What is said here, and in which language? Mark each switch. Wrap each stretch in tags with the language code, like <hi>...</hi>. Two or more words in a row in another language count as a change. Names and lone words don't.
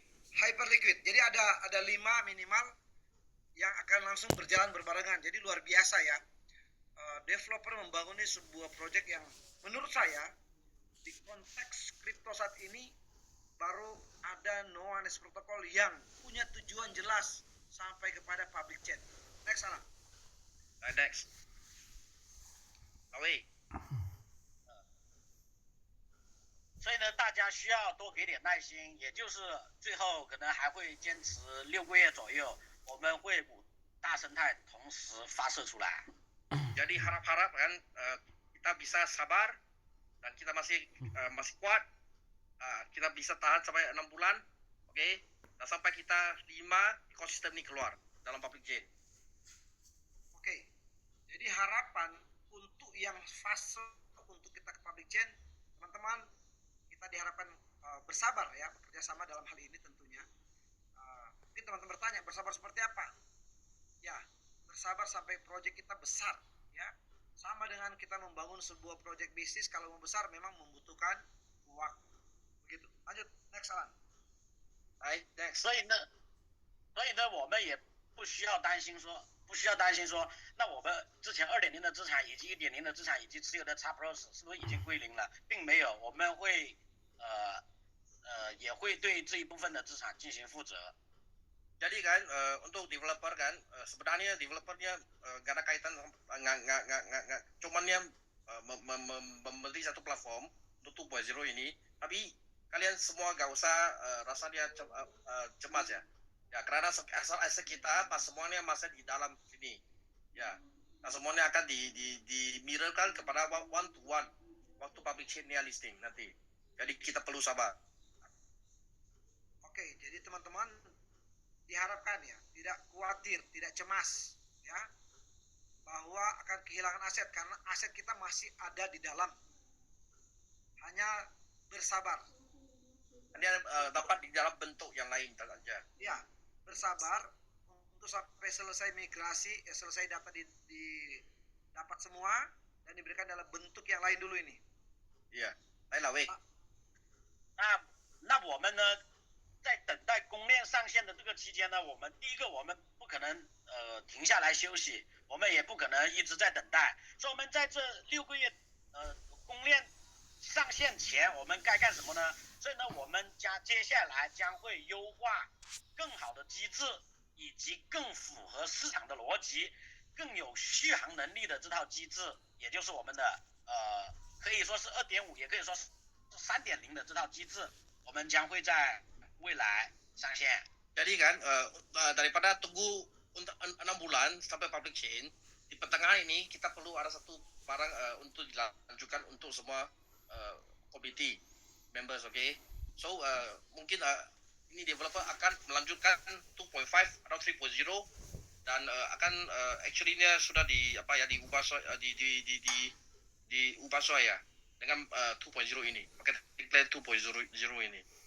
<id>Jadi ada 5 minimal yang akan langsung berjalan berbarengan. Jadi luar biasa, ya. Developer membangun sebuah project yang menurut saya di konteks kripto saat ini baru ada No-Honest Protocol yang punya tujuan jelas sampai kepada</id> <en>public chain. Next, Alan. Next. Awi.</en> <zh>所以呢，大家需要多给点耐心，也就是最后可能还会坚持6个月左右，我们会5大生态同时发射出来。</zh> <id>Jadi harap-harap kan kita bisa sabar dan kita masih kuat, kita bisa tahan sampai 6 bulan, oke? Dan sampai kita 5 ekosistem ini keluar dalam</id> <en>public chain.</en> <id>Oke. Jadi harapan untuk yang fase untuk kita ke</id> <en>public chain,</en> <id>teman-teman, kita diharapkan bersabar, ya, bekerja sama dalam hal ini tentunya. Mungkin teman-teman bertanya, bersabar seperti apa? Ya, bersabar sampai proyek kita besar, sama dengan kita membangun sebuah proyek bisnis, kalau mau besar memang membutuhkan waktu. Begitu. Lanjut, next Alan.</id> <zh>来 next，所以呢，我们也不需要担心说，那我们之前2.0的资产以及1.0的资产以及持有的 XPlus 是不是已经归零了？并没有，我们会也会对这一部分的资产进行负责。</zh> <id>Jadi kan untuk developer kan sebenarnya developernya nggak ada kaitan nggak cuman dia membeli satu platform untuk 2.0 ini, tapi kalian semua nggak usah rasa dia cemas ya. Ya karena asal aset kita pas semuanya masih di dalam sini. Ya. Nah, semuanya akan di mirrorkan kepada</id> <en>one to one</en> <id>waktu</id> <en>public chain-nya</en> <id>listing nanti. Jadi kita perlu sabar. Oke, jadi teman-teman diharapkan ya tidak khawatir, tidak cemas ya bahwa akan kehilangan aset karena aset kita masih ada di dalam. Hanya bersabar. Dia dapat di dalam bentuk yang lain saja. Ya, bersabar untuk sampai selesai migrasi, selesai data dapat semua dan diberikan dalam bentuk yang lain dulu ini. Iya, lain lah weh.</id> <zh>那我们呢，在等待公链上线的这个期间呢，我们第一个我们不可能停下来休息，我们也不可能一直在等待，所以我们在这6个月公链上线前，我们该干什么呢？所以呢，我们接下来将会优化更好的机制，以及更符合市场的逻辑、更有续航能力的这套机制，也就是我们的可以说是2.5，也可以说是3.0的这套机制，我们将会在未来上线。</zh> <id>Jadi kan daripada tunggu untuk 6 bulan sampai</id> <en>public chain,</en> <id>di pertengahan ini kita perlu ada satu barang untuk dilanjutkan untuk semua</id> <en>community members, okay?</en> <id>So mungkin ini developer akan melanjutkan 2.5 atau 3.0 dan akan actually-nya sudah diubah diubah ya dengan 2.0 ini,</id> <en>marketing plan 2.0</en> <id>ini.</id>